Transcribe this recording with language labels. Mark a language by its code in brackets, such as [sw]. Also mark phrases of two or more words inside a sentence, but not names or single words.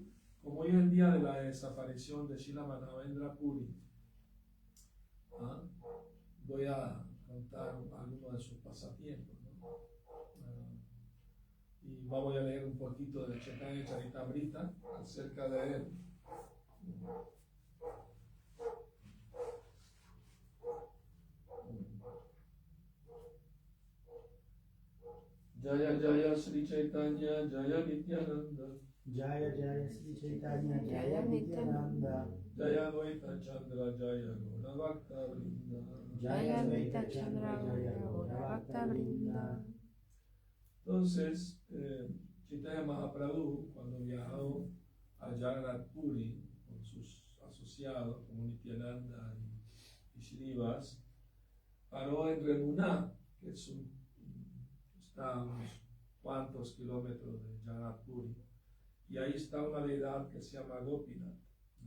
[es] Como hoy es el día de la desaparición de Srila Madhavendra Puri, ¿no? Voy a contar algunos de sus pasatiempos, ¿no? Y vamos a leer un poquito de Chaitanya Charitamrita acerca de él. [sa] Jaya Jaya Sri Chaitanya Jaya Nityananda Jaya Jaya Sri Chaitanya Jaya Nityananda Jaya Advaita Chandra Jaya Gaura Bhakta Vrinda Jaya Advaita Chandra Jaya Gaura Bhakta Vrinda. [es] Entonces, Chaitanya Mahaprabhu, cuando viajó a Jagannath Puri con sus asociados como Nityananda y Shrivas, paró en Remuná, que está a unos cuantos kilómetros de Jagannath Puri, y ahí está una deidad que se llama Gopinath, ¿no?